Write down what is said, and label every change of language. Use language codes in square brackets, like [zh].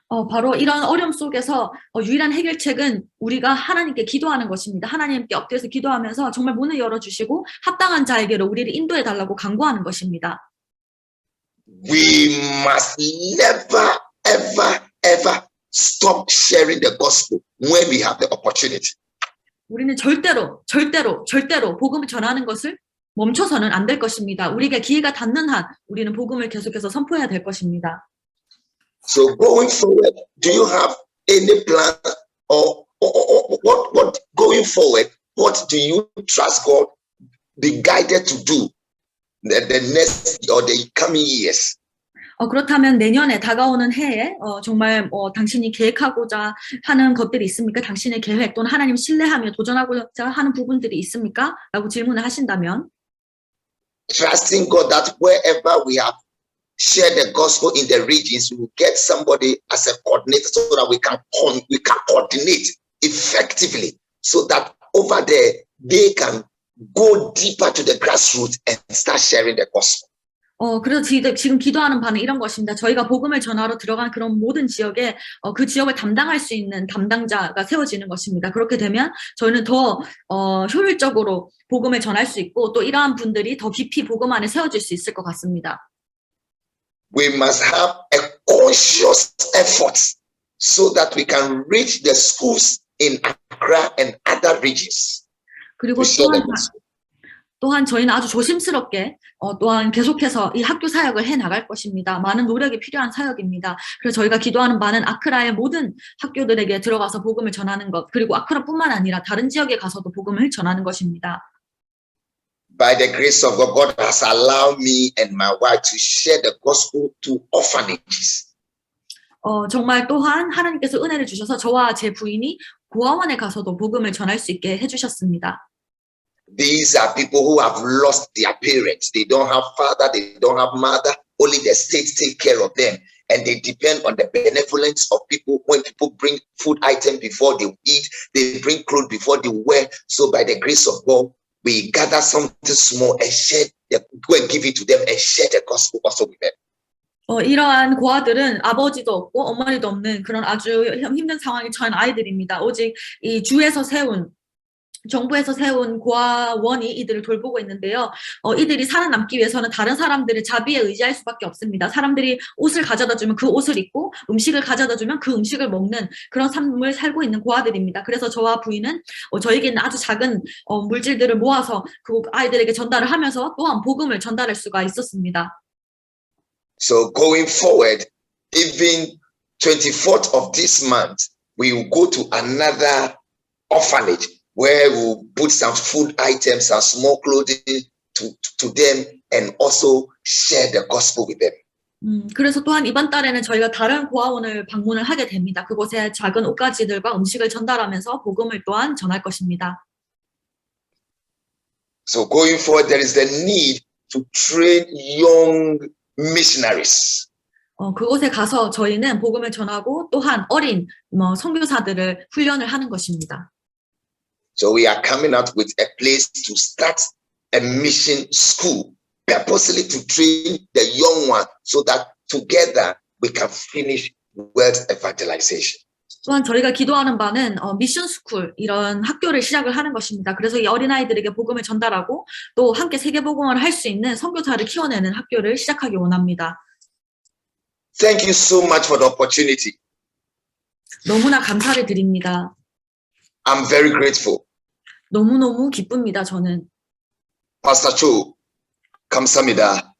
[ko] 바로 이런 어려움 속에서 유일한 해결책은 우리가 하나님께 기도하는 것입니다. 하나님께 엎드려서 기도하면서 정말 문을 열어주시고 합당한 자에게로 우리를 인도해달라고 간구하는 것입니다. [en] We must never, ever, ever stop sharing the gospel when we have the opportunity. [ko] 우리는 절대로 복음을 전하는 것을 멈춰서는 안 될 것입니다. 우리가 기회가 닿는 한 우리는 복음을 계속해서 선포해야 될 것입니다. [en] So going forward, do you have any plan or what going forward? What do you trust God be guided to do the next or the coming years? [ko] 그렇다면 내년에 다가오는 해에 정말 당신이 계획하고자 하는 것들이 있습니까? 당신의 계획 또는 하나님 신뢰하며 도전하고자 하는 부분들이 있습니까? 라고 질문을 하신다면 [en] Trusting God that wherever we have shared the gospel in the regions, we will get somebody as a coordinator so that we can coordinate effectively so that over there they can go deeper to the grassroots and start sharing the gospel. [ko] 그래서 지금 기도하는 바는 이런 것입니다. 저희가 복음을 전하러 들어간 그런 모든 지역에 그 지역을 담당할 수 있는 담당자가 세워지는 것입니다. 그렇게 되면 저희는 더 효율적으로 복음을 전할 수 있고 또 이러한 분들이 더 깊이 복음 안에 세워질 수 있을 것 같습니다. [en] We must have a conscious effort so that we can reach the schools in Accra and other regions. [ko] 그리고 또한 저희는 아주 조심스럽게 또한 계속해서 이 학교 사역을 해 나갈 것입니다. 많은 노력이 필요한 사역입니다. 그래서 저희가 기도하는 바는 아크라의 모든 학교들에게 들어가서 복음을 전하는 것, 그리고 아크라뿐만 아니라 다른 지역에 가서도 복음을 전하는 것입니다. [en] By the grace of God, God has allowed me and my wife to share the gospel to orphanages. [ko] 정말 또한 하나님께서 은혜를 주셔서 저와 제 부인이 고아원에 가서도 복음을 전할 수 있게 해주셨습니다. [en] These are people who have lost their parents. They don't have father, they don't have mother. Only the state take care of them. And they depend on the benevolence of people. When people bring food items before they eat, they bring clothes before they wear. So by the grace of God, we gather something small and go and give it to them and share the gospel also with them. [ko] 이러한 고아들은 아버지도 없고 어머니도 없는 그런 아주 힘든 상황에 처한 아이들입니다. 오직 이 정부에서 세운 고아원이 이들을 돌보고 있는데요. 이들이 살아남기 위해서는 다른 사람들의 자비에 의지할 수밖에 없습니다. 사람들이 옷을 가져다 주면 그 옷을 입고 음식을 가져다 주면 그 음식을 먹는 그런 삶을 살고 있는 고아들입니다. 그래서 저와 부인은 저에게 있는 아주 작은 물질들을 모아서 그 아이들에게 전달을 하면서 또한 복음을 전달할 수가 있었습니다. [en] So going forward, even 24th of this month, we will go to another orphanage where we'll put some food items, some small clothing to them and also share the gospel with them. [ko] 그래서 또한 이번 달에는 저희가 다른 고아원을 방문을 하게 됩니다. 그곳에 작은 옷가지들과 음식을 전달하면서 복음을 또한 전할 것입니다. [en] So going forward, there is the need to train young missionaries. [ko] 그곳에 가서 저희는 복음을 전하고 또한 어린 선교사들을 훈련을 하는 것입니다. [en] So we are coming out with a place to start a mission school, purposely to train the young one so that together we can finish world evangelization. [ko] 또한 저희가 기도하는 바는 미션 스쿨 이런 학교를 시작을 하는 것입니다. 그래서 이 어린아이들에게 복음을 전달하고 또 함께 세계복음을 할 수 있는 선교사를 키워내는 학교를 시작하기 원합니다. [en] Thank you so much for the opportunity. [ko] 너무나 감사를 드립니다. [en] I'm very grateful. [ko] 너무너무 기쁩니다, 저는. Pastor Cho, 감사합니다.